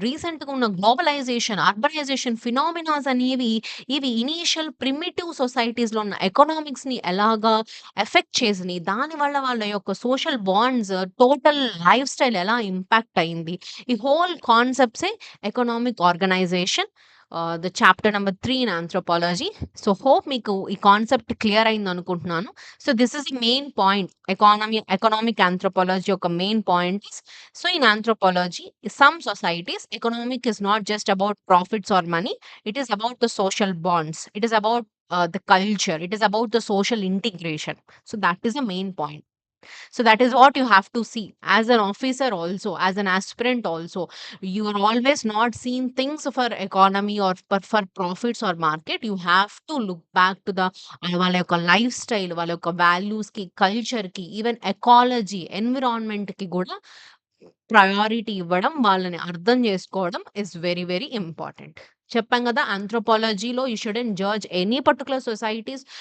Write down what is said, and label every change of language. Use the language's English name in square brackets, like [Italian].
[Telugu] రీసెంట్‌గా ఉన్న globalisation, urbanisation phenomenas అనేవి ఇవి ఇనీషియల్ ప్రిమిటివ్ సొసైటీస్‌లో ఉన్న ఎకనామిక్స్‌ని ఎలాగా ఎఫెక్ట్ చేసినియి. దానివల్ల వాళ్ళ యొక్క social bonds, total life style ఎలా ఇంపాక్ట్ అయింది. ఈ whole కాన్సెప్ట్సే economic organisation. [English] The chapter number 3 in anthropology. [Telugu] So, hope మీకు ఈ concept clear అయిందనుకుంటున్నాను. [English] So, this is the main point. [Telugu] Economic anthropology యొక్క main point is, [English] so in anthropology, some societies, economic is not just about profits or money, it is about the social bonds, it is about the culture, it is about the social integration. So that is the main point. So that is what you have to see as an officer also, as an aspirant also. You are always not seeing things for economy or for profits or market. You have to look back to the [Telugu] వాళ్ళ యొక్క life style, వాళ్ళ యొక్క values కి, culture కి, even ecology, environment కి కూడా priority ఇవ్వడం, వాళ్ళని అర్థం చేసుకోవడం ఇస్ వెరీ వెరీ ఇంపార్టెంట్. చెప్పాం కదా, ఆంథ్రోపాలజీలో [English] You shouldn't judge any particular societies.